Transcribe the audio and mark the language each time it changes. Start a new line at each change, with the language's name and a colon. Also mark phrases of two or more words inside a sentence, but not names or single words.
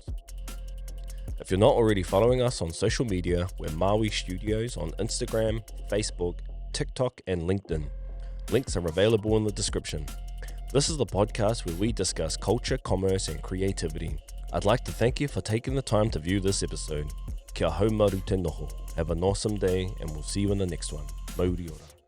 English: If you're not already following us on social media, we're Māui Studios on Instagram, Facebook, TikTok, and LinkedIn. Links are available in the description. This is the podcast where we discuss culture, commerce, and creativity. I'd like to thank you for taking the time to view this episode.
Māori: Kia haumaru te noho.
English: Have an awesome day and we'll see you in the next one.
Māori: Mauri ora.